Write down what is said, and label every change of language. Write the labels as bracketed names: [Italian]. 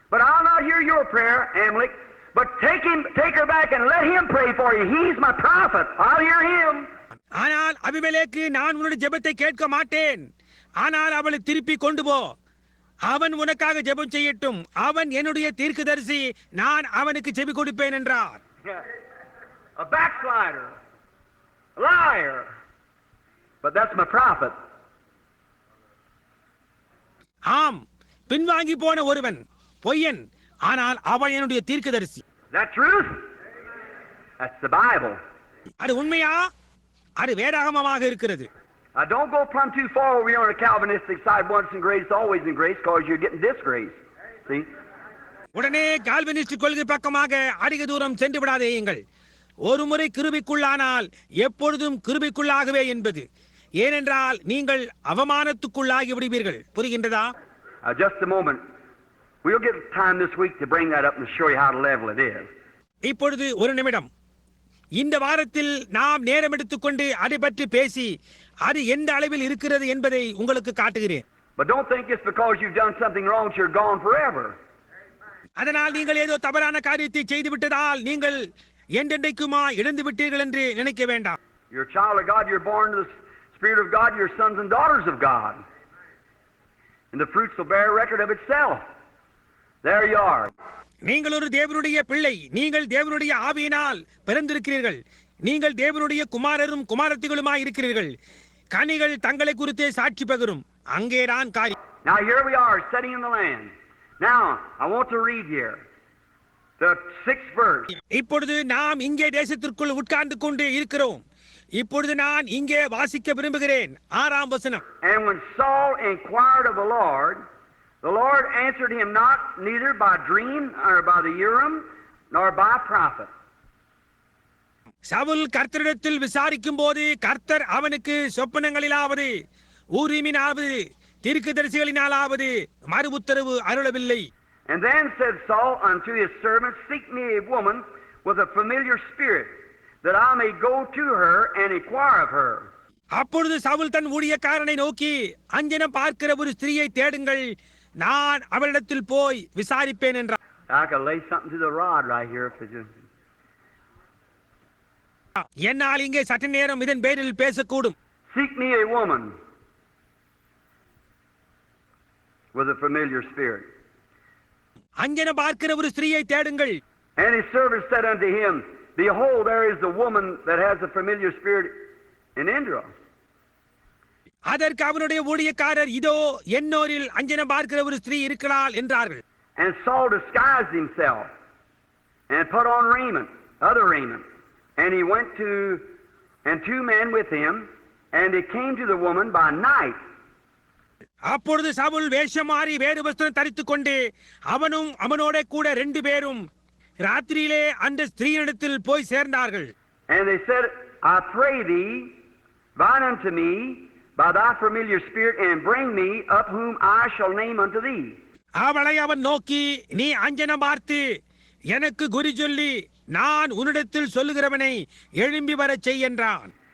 [English] But I'll not hear your prayer, Amalek, but take her back and let him pray for you. He's my prophet. I'll hear him. [Tamil] ஆனால் அபிமெலேக்கு, நான் உன்னுடைய ஜெபத்தை கேட்க மாட்டேன். ஆனால் அவளை திருப்பி கொண்டு போ, அவன் உனக்காக ஜெபம் செய்யட்டும். அவன் என்னுடைய தீர்க்கதரிசி, நான் அவனுக்கு செவி கொடுப்பேன் என்றார். [English] A backslider, a liar, but that's my prophet. [Tamil] ஆம், பின்வாங்கி போன ஒருவன், பொய்யன், ஆனால் அவன் என்னுடைய தீர்க்கதரிசி. [English] Is that truth? That's the Bible. [Tamil] அது உண்மையா? அது வேதாகமமாக இருக்கிறது. [English] Don't go plumb too far over here on the Calvinistic side. Once in grace, always in grace, because you're getting disgrace. See? [Tamil] உடனே கால்வினிஸ்ட் கொள்கை பக்கமாக அதிக தூரம் சென்று விடாதேயுங்கள். ஒரு முறை கிருபைக்குள்ளானால் எப்பொழுதும் கிருபைக்குள்ளாகவே என்பது. ஏனென்றால் நீங்கள் அவமானத்துக்குள்ளாகி விடுவீர்கள். புரிகின்றதா? [English] Just a moment. We'll get time this week to bring that up and show you how level it is. [Tamil] இப்பொழுது ஒரு நிமிடம். இந்த வாரத்தில் நாம் நேரம் எடுத்துக்கொண்டு அதை பற்றி பேசி அது எந்த அளவில் இருக்கிறது என்பதை உங்களுக்கு காட்டுகிறேன். [English] But don't think it's because you've done something wrong that you're gone forever. [Tamil] அதனால் நீங்கள் ஏதோ தவறான காரியத்தை செய்து விட்டதால் நீங்கள் என்றென்றைக்குமா இழந்து விட்டீர்கள் என்று நினைக்க வேண்டாம். [English] You're a child of God. You're born to the Spirit of God. You're sons and daughters of God. And the fruits will bear record of itself. There you are. [Tamil] நீங்கள் ஒரு தேவனுடைய பிள்ளை. நீங்கள் தேவனுடைய ஆவியினால் பிறந்திருக்கிறீர்கள். நீங்கள் தேவனுடைய குமாரரும் குமாரத்திகளுமாய் இருக்கிறீர்கள். கனிகள் தங்களை குறித்தே சாட்சி பகரும். அங்கேதான் காரியம். [English] Now here we are sitting in the land. Now I want to read here the 6th verse. [Tamil] இப்பொழுது நாம் இங்கே தேசத்திற்குள் உட்கார்ந்து கொண்டு இருக்கிறோம். இப்பொழுது நான் இங்கே வாசிக்க விரும்புகிறேன். 6ஆம் வசனம். [English] And when Saul inquired of the Lord answered him not, neither by dream or by the Urim nor by prophet. [Tamil] Saul கர்த்தரிடத்தில் விசாரிக்கும் போது கர்த்தர் அவனுக்கு சொப்பனங்களிலாவது ஊரீமினாவது தீர்க்கதரிசிகளினாலாவது மறு உத்தரவு அருளவில்லை. [English] And then said Saul unto his servants, Seek me a woman with a familiar spirit, that I may go to her and inquire of her. [Tamil] அப்பொழுது சவுல் தன் ஊழியக்காரனை நோக்கி, அஞ்சனம் பார்க்கிற ஒரு ஸ்திரீயை தேடுங்கள், நான் அவளிடத்தில் போய் விசாரிப்பேன் என்றார். [English] I could lay something to the rod right here if it just... [Tamil] என்னால் இங்கே சற்று நேரம் இதன் பேரில் பேசக்கூடும். [English] Seek me a woman with a familiar spirit. [Tamil] அஞ்சனம் பார்க்கிற ஒரு ஸ்திரீயை தேடுங்கள். [English] And his servant said unto him, Behold, there is the woman that has a familiar spirit in Indra. [Tamil] அதற்கு அவனுடைய ஊழியக்காரர், இதோ என்னோரில் அஞ்சனம் பார்க்கிற ஒரு ஸ்திரீ இருக்கிறாள் என்றார்கள். [English] And Saul disguised himself and put on raiment, other raiment. And he went to, and 2 men with him, and they came to the woman by night. [Tamil] அப்பொழுது சவுல் வேஷம் மாறி வேறு வஸ்திரம் தரித்துக் கொண்டு அவனும் அவனோட கூட 2 பேரும் ராத்திரியிலே அந்த ஸ்திரீயிடத்தில் போய் சேர்ந்தார்கள். [English] And they said, I pray thee, bind unto me by thy familiar spirit, and bring me up whom I shall name unto thee. [Tamil] அவளை அவன் நோக்கி, நீ அஞ்சனம் பார்த்து எனக்கு குறி சொல்லி நான் உன்னிடத்தில் சொல்லுகிறவனை எழும்பி வரச் செய் என்றான்.